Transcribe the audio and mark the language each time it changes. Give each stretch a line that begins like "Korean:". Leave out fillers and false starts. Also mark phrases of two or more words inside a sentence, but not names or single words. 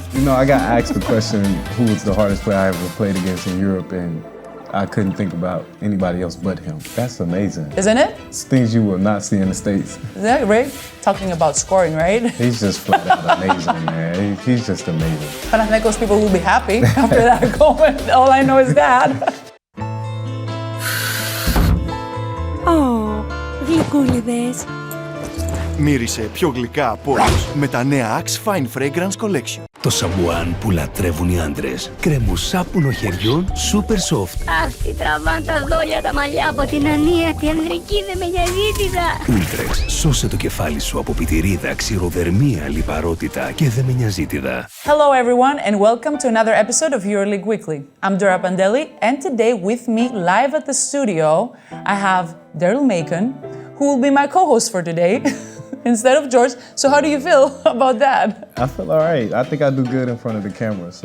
English: You know, I got asked the question, who was the hardest player I ever played against in Europe, and I couldn't think about anybody else but him. That's amazing. Isn't it? It's things you will not see in the States. Is that right? Talking about scoring, right? He's just flat out amazing, man. He's just amazing. Panathinaikos people will be happy after that comment. All I know is that. Oh,
Greek: γλυκούλιδες. Μύρισε πιο γλυκά από όλους με τα νέα
English: Axe Fine Fragrance Collection.
Greek: Το σαμπουάν που λατρεύουν οι άντρες. Κρεμοσάπουνο χεριών,
English: super soft.
Greek: Αχ, τι τραβάν τα δόλια τα μαλλιά από την ανία, τη ανδρική δε με νοιαζίτιδα. Ultrex, σώσε το κεφάλι σου από πιτηρίδα, ξηροδερμία, λιπαρότητα και δε με νοιαζίτιδα.
English: Hello everyone and welcome to another episode of EUROLEAGUE Weekly. I'm DORA and today with me live at the studio I have DARYL MACON, who will be my co-host for today. Instead of George. So how do you feel about that? I feel all right. I think I do good in front of the camera, so